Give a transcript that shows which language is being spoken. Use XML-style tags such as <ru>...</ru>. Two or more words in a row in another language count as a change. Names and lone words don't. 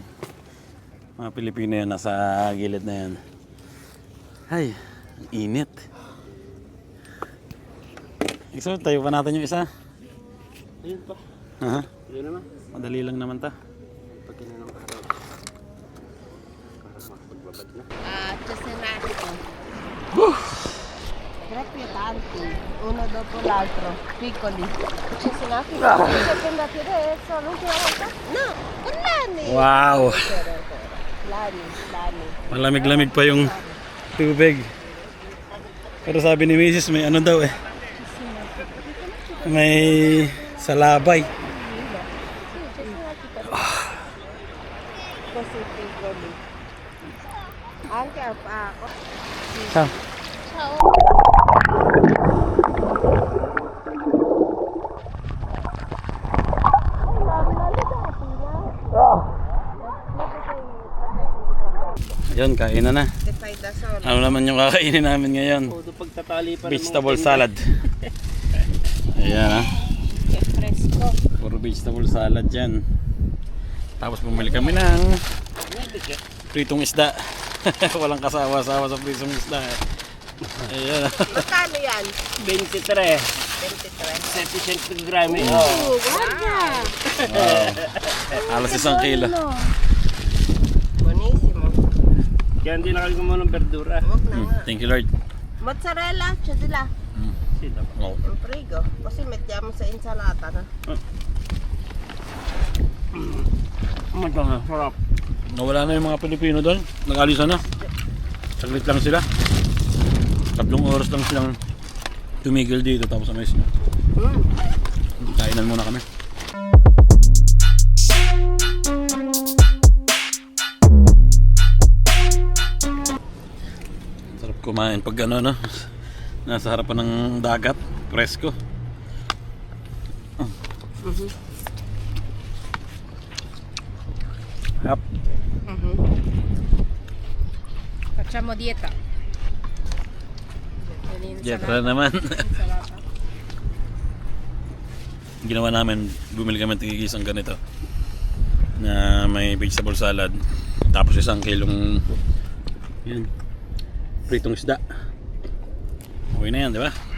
<tl>Mga Pilipino yan, nasa gilid na yan. Ay, ang init. So, tayo pa natin yung isa. Ayun pa. Aha. Yun naman. Madali lang naman ta. Pag kinanong araw. Pagbabad na.</tl> <it>Cesenatico. Grazie tanti. Uno dopo l'altro. Piccoli. Cesenatico. Seconda adesso, l'ultima volta? No, con l'anni.</it> <tl>Wow! Lani. Malamig-lamig pa yung tubig. Pero sabi ni Mrs. may ano daw eh. May salabay.</tl> <it>Così piccoli. Anche a Ciao.</it> <tl>Yun, kain na.</tl> <it>Che fai da solo.</it> <tl>Ano naman yung kakainin namin ngayon? Todo pagtatali pa</tl> <en>Vegetable salad.</en> <tl>Ayan ha.</tl> <it>Che fresco.</it> <tl>Puro</tl> <en>vegetable salad</en> <tl>yan. Tapos bumili kami ng pritong isda. Walang kasawa-sawa sa pritong isda. Ayan. Magkano yan? 23. 23.</tl> <it>700 grami. Guarda!</it> <tl>Alas 1 kilo.</tl> <it>Buonissimo.</it> <tl>Kaya hindi na kayo gumawa ng verdura. Huwag na nga.</tl> <en>Thank you Lord.</en> <it>Mozzarella, c'è di là.</it> <tl>Sila. Oh.</tl> <it>In frigo. Così mettiamo sa insalata na.</it> <tl>Sarap. Nawala na yung mga Pilipino doon. Nag-alisa na. Saglit lang sila. 3 oras lang silang tumigil dito tapos amayos na. Kainan muna kami. Sarap kumain pag ano no. Nasa harapan ng dagat. Presko. Yep.</tl> <it>Facciamo dieta.</it> <tl>Jetra naman. Ginawa namin, bumili kami ng tigigisang ganito na may</tl> <en>vegetable salad</en> <tl>tapos 1 kilong Yan. Pritong isda. Okay na yan, di ba?</tl>